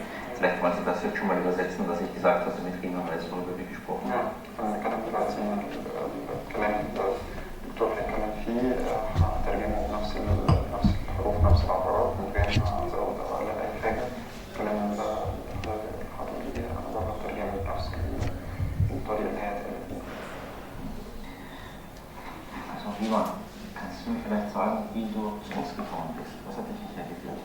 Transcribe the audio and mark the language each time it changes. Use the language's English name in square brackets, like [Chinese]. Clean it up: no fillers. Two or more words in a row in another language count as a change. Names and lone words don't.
[German] Vielleicht wollen Sie das jetzt schon mal übersetzen, was ich gesagt habe, damit Rina weiß, worüber wir gesprochen haben. [Arabic] كلام دلوقتي الكلام الدكتور هيتكلم فيه هترجمه بنفس الحروف نفس العبارات من غير ما ازود او اقلل اي حاجه. الكلام ده الخطوه دي انا بقدر اترجمه بنفس الطريقه اللي هي اتقالت بيها. [German] Also Rina, kannst du mir vielleicht sagen, wie du zu uns gekommen bist? Was hat dich hierher geführt?